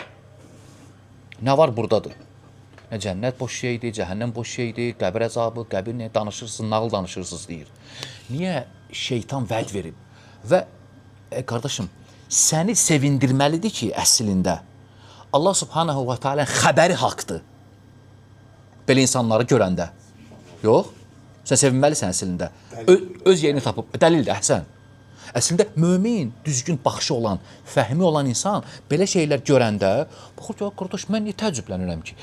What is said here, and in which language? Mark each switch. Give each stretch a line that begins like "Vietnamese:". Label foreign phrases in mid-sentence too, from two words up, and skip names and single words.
Azerbaijani: Nə var buradadır? Cənnət boş şeydir, cəhənnəm boş şeydir, qəbir əzabı, qəbir nə danışırsınız, nağıl danışırsınız, deyir. Niyə şeytan vəd verib? Və, qardaşım, səni sevindirməlidir ki, əslində,
Arabic: الله سبحانه وتعالى
Azerbaijani: xəbəri haqdır. Belə insanları görəndə. Yox, sən sevinməlisən əslində. Öz yerini tapıb, dəlildir, əhsən. Əslində, mömin, düzgün baxışı olan, fəhmi olan insan belə şeylər görəndə, baxır ki, qardaş, mən niyə təəccüblənirəm ki?